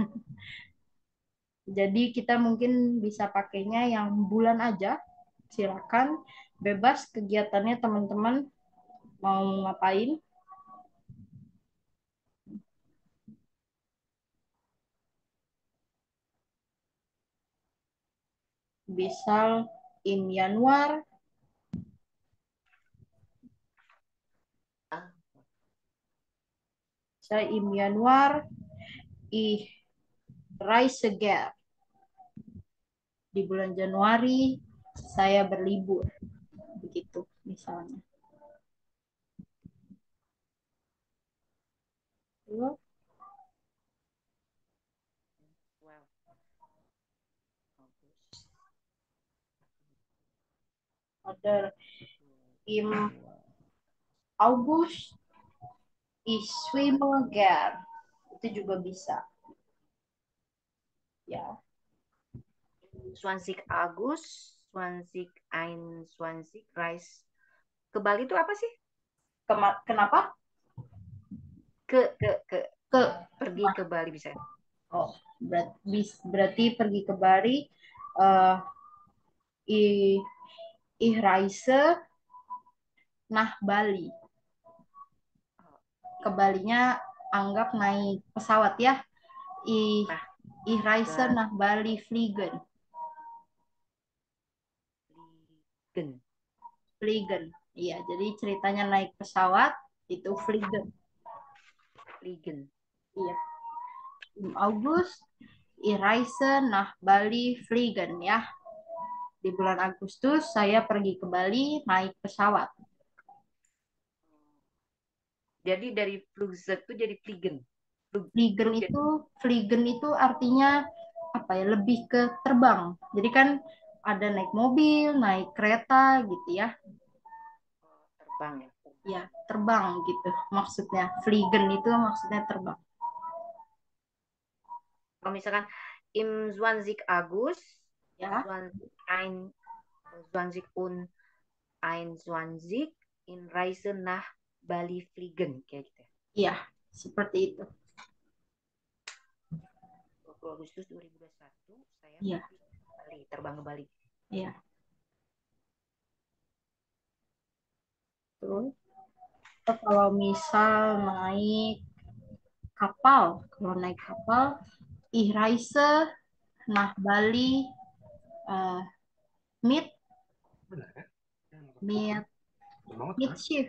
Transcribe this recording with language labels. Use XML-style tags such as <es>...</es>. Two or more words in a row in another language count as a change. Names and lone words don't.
<id>Jadi kita mungkin bisa pakainya yang bulan aja. Silakan, bebas kegiatannya teman-teman mau ngapain.</id> <de>Bisa im Januar, saya im Januar, ich reise gern.</de> <id>Di bulan Januari saya berlibur. Begitu misalnya. Yo, Wow.</id> <de>ada im August, ich schwimme gern.</de> <id>Itu juga bisa. Ya, 20 Agus, 20 Ein, 20 Reis. Ke Bali itu apa sih? kenapa? Ke Ke pergi ke Bali bisa. Oh, berarti pergi ke Bali.</id> <de>Ich reise nach Bali.</de> <id>Ke Balinya anggap naik pesawat ya.</id> <de>Ich reise nach Bali fliegen. Fliegen.</de> <id>Iya, jadi ceritanya naik pesawat itu fliegen.</id> <de>Fliegen.</de> <id>Iya.</id> <de>Im August ich reise nach Bali fliegen ya.</de> <id>Di bulan Agustus saya pergi ke Bali naik pesawat. Jadi dari Flugzeug itu jadi Fliegen. Fliegen itu artinya apa ya? Lebih ke terbang. Jadi kan ada naik mobil, naik kereta gitu ya. Terbang ya. Ya, terbang gitu maksudnya. Fliegen itu maksudnya terbang. Kalau misalkan</id> <de>Im 20 August,</de> <id>Ya,</id> <de>20 und 21 in Reise nach Bali fliegen</de> <id>kayak gitu. iya, seperti itu. 20 Agustus 2021 saya Iya, Bali, terbang ke Bali. iya. Terus kalau misal naik kapal,</id> <de>Ich Reise nach Bali mit mit mit Schiff.</de>